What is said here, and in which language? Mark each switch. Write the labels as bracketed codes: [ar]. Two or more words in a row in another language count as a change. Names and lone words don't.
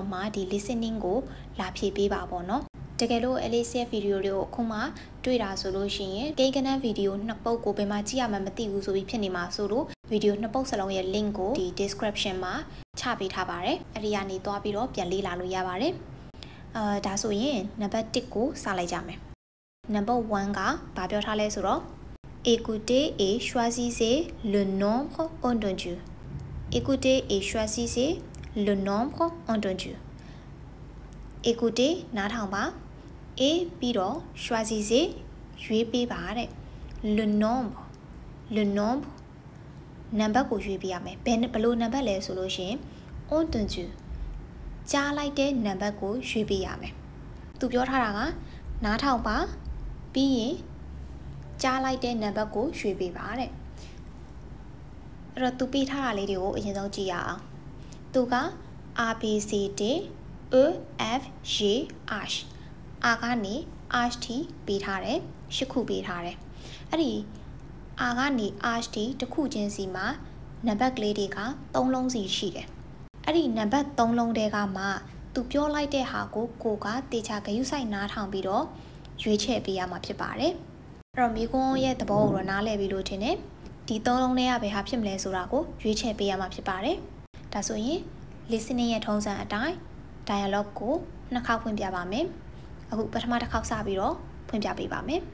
[my] မှဒီ listening ကိုလာဖြည့်ပေးပါပေါ့နော်။တကယ်လို့ Alice ရဲ့ဗီဒီယိုတွေကိုအခုမှတွေ့တာဆိုလို့ရှိရင်ကိန်းကနန်းဗီဒီယို 2ပုတ်ကိုဘယ်မှာကြည့်ရမှမသိဘူးဆိုပြီးဖြစ်နေမှာဆိုလို့ဗီဒီယို2ပုတ်စလုံးရဲ့ link ကို ဒီ description မှာချပေးထားပါတယ်အဲ့ဒီကနေသွားပြီးတော့ပြန်လေ့လာလို့ရပါတယ်ဒါဆိုရင်နံပါတ်1ကိုစလိုက်ကြမယ်နံပါတ်1ကဘာပြောထားလဲဆိုတော့ [fr] écoutez et choisissez le nombre entendu écoutez et choisissez le nombre entendu écoutez [my] နားထောင်ပါ et ပြီးတော့ choisissez ရွေးပေးပါတဲ့ [fr] le nombre [my] နံပါတ်ကိုရွေးပေးရမယ်ဘယ်လိုနံပါတ်လဲဆိုလို့ရှိရင် entendu ကြားလိုက်တဲ့နံပါတ်ကိုရွေးပေးရမယ်သူပြောထားတာကနားထောင်ပါပြီးရင်ကြားလိုက်တဲ့နံပါတ်ကိုရွေးပေးပါတဲ့အဲ့တော့သူပေးထား တာလေးတွေကိုအရင်ဆုံးကြည့်ရအောင်သူက A B C D E F G H A ကနေ H ထိပေးထားတယ်8ခုပေးထားတယ်အဲ့ဒီ A ကနေ H ထိတစ်ခုချင်းစီမှာနံပါတ်ကလေးတွေက3လုံးစီရှိတယ်အဲ့ဒီနံပါတ်3လုံးတဲကမှသူပြောလိုက်တဲ့ဟာကိုကတေချာဂရုစိုက်နားထောင်ပြီးတော့ရွေးချယ်ပေးရမှာဖြစ်ပါတယ်အဲ့တော့မိကွန်းရဲ့သဘောကိုတော့နားလည်ပြီးလို့ထင်တယ်ဒီ3လုံးထဲကဘယ်ဟာဖြစ်မလဲဆိုတာကိုရွေးချယ်ပေးရမှာဖြစ်ပါတယ်ဒါဆိုရင် listening ရဲ့ထုံးစံအတိုင်း dialogue ကို2ခေါက်ဖွင့်ပြပါမယ်အခုပထမတစ်ခေါက်စပြီးတော့ဖွင့်ပြပေးပါမယ်